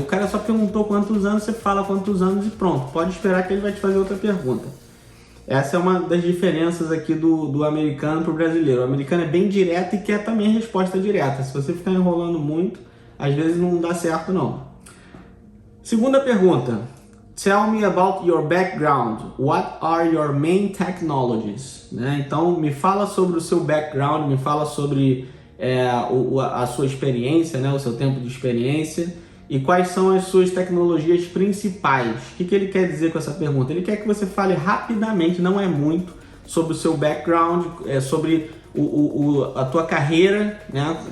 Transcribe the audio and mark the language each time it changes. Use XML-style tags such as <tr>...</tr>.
<pt>O cara só perguntou quantos anos, você fala quantos anos e pronto. Pode esperar que ele vai te fazer outra pergunta. Essa é uma das diferenças aqui do americano para o brasileiro. O americano é bem direto e quer também resposta direta. Se você ficar enrolando muito, às vezes não dá certo não. Segunda pergunta.</pt> <en>Tell me about your background. What are your main technologies?</en> <pt>Né? Então, me fala sobre o seu background, me fala sobre a sua experiência, né? O seu tempo de experiência. E quais são as suas tecnologias principais? O que ele quer dizer com essa pergunta? Ele quer que você fale rapidamente, não é muito, sobre o seu background, sobre a tua carreira, né?</pt>